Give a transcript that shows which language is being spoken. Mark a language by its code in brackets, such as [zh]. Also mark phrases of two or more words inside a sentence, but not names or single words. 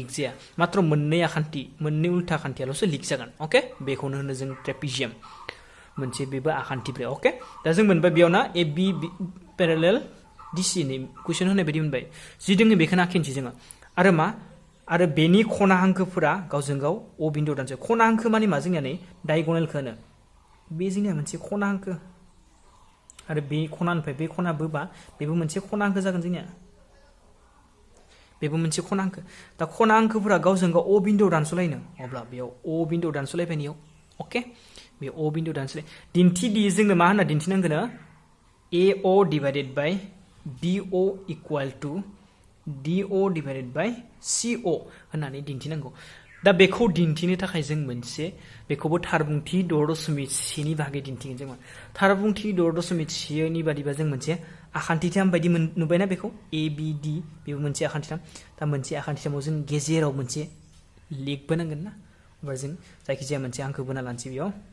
[brx] जाया मात्र मोननै उल्था आखान्थियाल'सो लिग जागोन ओके बेखौनो होनो जों ट्रेपेजियाम मोनसे बेबो आखान्थि ब्रै ओके दा जों मोनबाय बेयावना AB पेरेलेल DC नि कुइसन होनाय बायदि मोनबाय जि दोङो बेखौनो आखिनोसै जोङो आरो मा आरो बेनि खना हांखोफोरा गावजों गाव O बिन्दुआव दानसै खना हांखो माने मा जोंनिया नै डायगनेलखौ होनो बे जोंनिया मोनसे खना हांखो आरो बे खनानिफ्राय बे खना बोबा बेबो मोनसे खना हांखो जागोन जोंनिया बेबो मोनसे खना हांखो दा खना हांखोफोरा गावजों गाव O बिन्दुआव दानस'लायनो अब्ला बेयाव O बिन्दुआव दानस'लायबाय ओके बे O बिन्दुआव दानस'लाय दिन्थिदि जोंनो मा होनना दिन्थिनांगोन [en] AO divided by BO equal to DO divided by CO [brx] होननानै दिन्थिनांगौ दा बेखौ दिन्थिनो थाखाय जों मोनसे बेखौबो थारबुंथि 6.1 नि बागै दिन्थिगोन जों थारबुंथि 6.1 नि बादिबा जों मोनसे आखान्थिथाम बायदि नुबायना बेखौ ABD बेबो मोनसे आखान्थिथाम दा मोनसे आखान्थिथामाव जों गेजेराव मोनसे लिग बोनांगोन ना अब्ला जों जायखिजाया मोनसे हांखो बोना लानोसै बेयाव